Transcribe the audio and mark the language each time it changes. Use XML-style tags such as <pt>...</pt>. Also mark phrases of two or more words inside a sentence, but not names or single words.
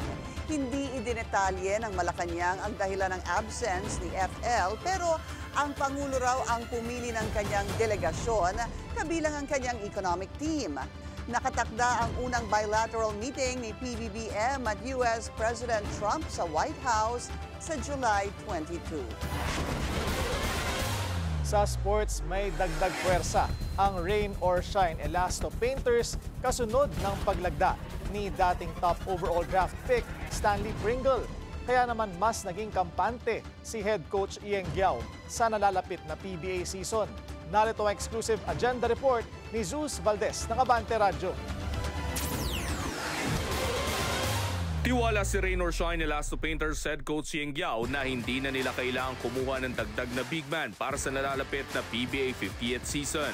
<tl>Hindi idinetalye ng Malacanang ang dahilan ng absence ni FL, pero ang Pangulo raw ang pumili ng kanyang delegasyon, kabilang ang kanyang</tl> <en>economic team.</en> <tl>Nakatakda ang unang</tl> <en>bilateral meeting</en> <tl>ni PBBM at</tl> <en>US President</en> <tl>Trump sa White House sa July 22. Sa sports, may dagdag puwersa ang Rain or Shine Elasto Painters kasunod ng paglagda ni dating</tl> <en>top overall draft pick</en> <tl>Stanley Pringle. Kaya naman mas naging kampante si</tl> <en>head coach</en> <tl>Ieng Giao sa nalalapit na PBA season. Narito ang</tl> <en>exclusive agenda report</en> <tl>ni Zeus Valdez ng Abante Radyo. Tiwala si Rain or Shine Elasto Painters</tl> <en>head coach</en> <tl>Ieng Giao na hindi na nila kailangang kumuha ng dagdag na</tl> <en>big man</en> <tl>para sa nalalapit na PBA 50th season.</tl>